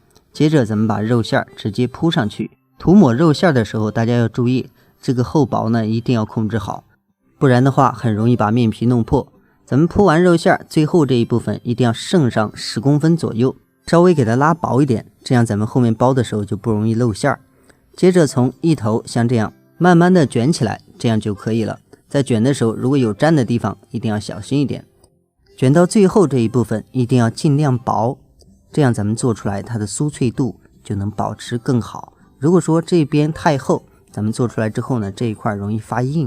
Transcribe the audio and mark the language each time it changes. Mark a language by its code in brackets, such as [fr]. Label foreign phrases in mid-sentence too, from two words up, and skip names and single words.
[zh] 接着咱們把肉馅直接鋪上去。塗抹肉馅的時候大家要注意，這個厚薄呢一定要控制好，不然的話很容易把面皮弄破。咱們鋪完肉馅，最後這一部分一定要剩上10公分左右，稍微給它拉薄一點，這樣咱們後面包的時候就不容易露馅兒。接着從一頭像這樣慢慢的捲起來，這樣就可以了。在捲的時候如果有粘的地方一定要小心一點，捲到最後這一部分一定要盡量薄，這樣咱們做出來它的酥脆度就能保持更好。如果說这邊太厚，咱們做出來之後呢，這一塊容易發硬。